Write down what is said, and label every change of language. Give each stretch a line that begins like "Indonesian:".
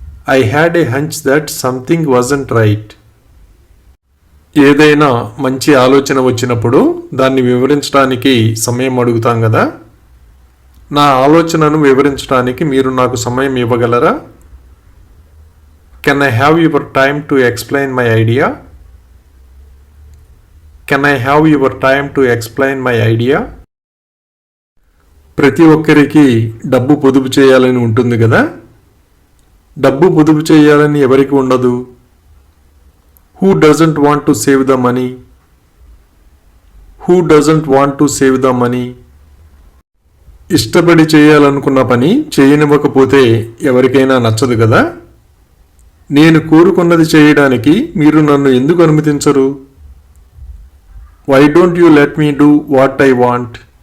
English: I had a hunch that something wasn't right.
Telugu: ఏదైనా మంచి ఆలోచన వచ్చినప్పుడు దాన్ని వివరించడానికి సమయం అడుగుతాం కదా. నా ఆలోచనను వివరించడానికి మీరు నాకు సమయం ఇవ్వగలరా?
English: Can I have your time to explain my idea? Can I have your time to explain my idea?
Telugu: ప్రతి ఒక్కరికి డబ్బు పొదుపు చేయాలని ఉంటుంది కదా. డబ్బు పొదుపు చేయాలని ఎవరికి ఉండదు?
English: Who doesn't want to save the money? Who doesn't want to save the money?
Telugu: ఇష్టపడి చేయాలనుకున్న పని చేయనివ్వకపోతే ఎవరికైనా నచ్చదు కదా. నేను కోరుకున్నది చేయడానికి మీరు నన్ను ఎందుకు అనుమతించరు?
English: Why don't you let me do what I want?